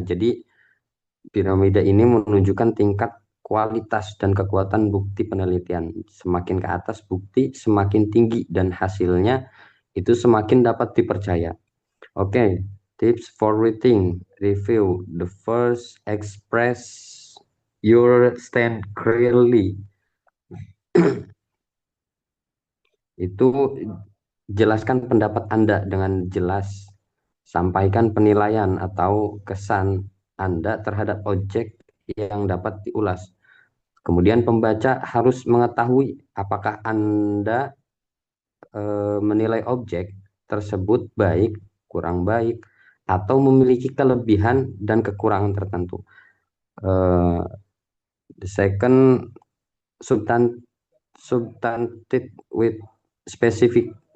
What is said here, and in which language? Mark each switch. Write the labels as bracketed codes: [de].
[id] Jadi piramida ini menunjukkan tingkat kualitas dan kekuatan bukti penelitian. Semakin ke atas bukti, semakin tinggi dan hasilnya itu semakin dapat dipercaya. [en] Oke, tips for reading review. The first, express your stand clearly. [id] Itu jelaskan pendapat Anda dengan jelas. Sampaikan penilaian atau kesan Anda terhadap objek yang dapat diulas. Kemudian pembaca harus mengetahui apakah Anda menilai objek tersebut baik, kurang baik, atau memiliki kelebihan dan kekurangan tertentu. [en] The second, substantive with specifics.